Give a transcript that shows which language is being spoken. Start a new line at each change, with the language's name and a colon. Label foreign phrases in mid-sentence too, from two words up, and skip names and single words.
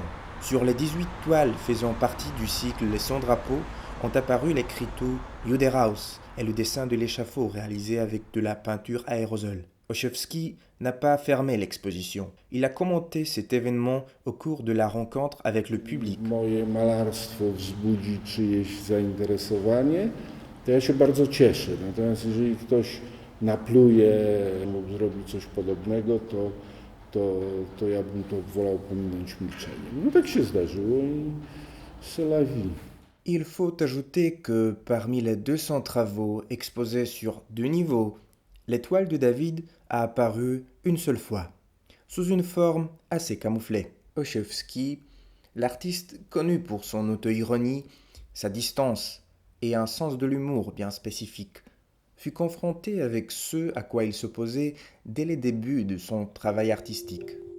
French: Sur les 18 toiles faisant partie du cycle Les 100 drapeaux ont apparu l'écriteau Judenhaus et le dessin de l'échafaud réalisé avec de la peinture aérosol. Olszewski n'a pas fermé l'exposition. Il a commenté cet événement au cours de la rencontre avec le public.
Polish: Moje malarstwo wzbudzi czyjeś zainteresowanie, to ja się bardzo cieszę. Natomiast jeżeli ktoś napluje lub zrobi coś podobnego, to ja bym to wolał pominąć milczeniem. No tak się zdarzyło i
French: c'est la vie. Il faut ajouter que parmi les 200 travaux exposés sur 2 niveaux, l'étoile de David a apparu une seule fois, sous une forme assez camouflée. Olszewski, l'artiste connu pour son auto-ironie, sa distance et un sens de l'humour bien spécifique, fut confronté avec ce à quoi il s'opposait dès les débuts de son travail artistique.